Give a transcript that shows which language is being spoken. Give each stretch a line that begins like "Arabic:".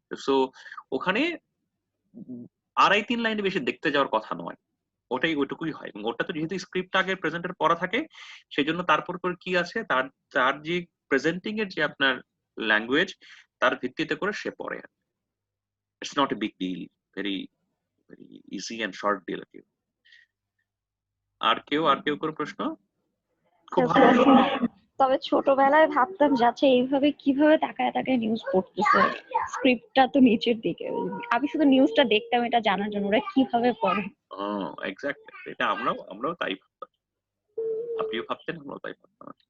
Bangla: So ওখানে 2.5-3 লাইনে বেশি দেখতে যাওয়ার কথা নয়, ওইটুকুই হয়। এবং ওটা তো যেহেতু স্ক্রিপ্ট আগে প্রেজেন্টের পড়া থাকে, সেজন্য তারপর করে কি আছে, তার যে প্রেজেন্টিং এর যে আপনার ল্যাঙ্গুয়েজ, তার ভিত্তিতে করে সে পড়ে।
English: It's not a big deal, very easy and short deal.
Bangla: আর কেউ কোনো প্রশ্ন? খুব ভালো। তবে ছোটবেলায় ভাবতাম যাচ্ছে এইভাবে কিভাবে তাকায় তাকায় নিউজ পড়তেছে, স্ক্রিপ্টটা তো নিচের দিকে, আমি শুধু নিউজটা দেখতাম এটা জানার জন্য ওরা কিভাবে পড়ে। এক্স্যাক্টলি, এটা আমরাও তাই ভাবতাম। আপনিও ভাবতেন, আমরাও তাই ভাবতাম।